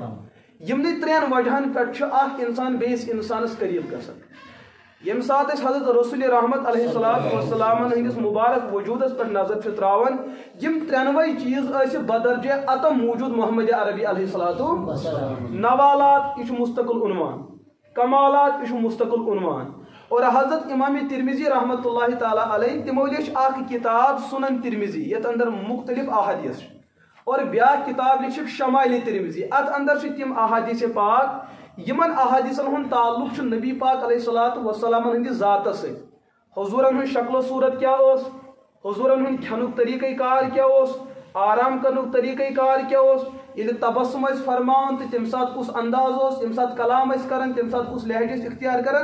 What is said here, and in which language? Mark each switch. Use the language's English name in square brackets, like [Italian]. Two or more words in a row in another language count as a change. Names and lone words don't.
[Kashmiri] یِمنٕے ترٛٮ۪ن وجہن پٮ۪ٹھ چھُ اکھ انسان بیٚیِس انسانس قریٖب گژھان. ییٚمہِ ساتہٕ أسۍ حضرت رسول رحمت [Arabic] علیہ السلام [Kashmiri] ہٕنٛدِس مُبارک وجوٗدس پٮ۪ٹھ نظر چھِ تراوان یِم ترٛٮ۪نوَے چیٖز ٲسۍ بدرجہ عتم موٗجوٗد محمد عربی [Arabic] علیہ السلام. [Kashmiri] نوالات یہِ چھُ مستقل عنوان کمالات یہِ چھُ مستقل عنوان. اور حضرت امام ترمذی [Arabic] رحمۃ اللہ تعالیٰ علیہ [Kashmiri] تِمو لیٚچھ اکھ کِتاب سنن ترمذی یتھ اندر مختلف احادیث چھِ اور بیٛاکھ کِتاب لیٚچھِکھ شمائل ترمذی. اتھ اندر چھِ تِم احادیث پاک یِمن احادیثن ہُنٛد تعلق چھُ نبی پاک [Arabic] علیہ السلام [Kashmiri] ہٕنٛدِ ذاتس سۭتۍ. حضوٗرن ہٕنٛز شکل و صوٗرت کیٛاہ اوس حضوٗرن ہُنٛد کھٮ۪نُک طریٖقہٕ کار کیٛاہ اوس آرام کرنُک طریٖقہٕ کار کیٛاہ اوس ییٚلہِ تبسم ٲسۍ فرماوان تہٕ تمہِ ساتہٕ کُس انداز اوس ییٚمہِ ساتہٕ کلام ٲسۍ کران تمہِ ساتہٕ کُس لہجہٕ ٲسۍ اختیار کران.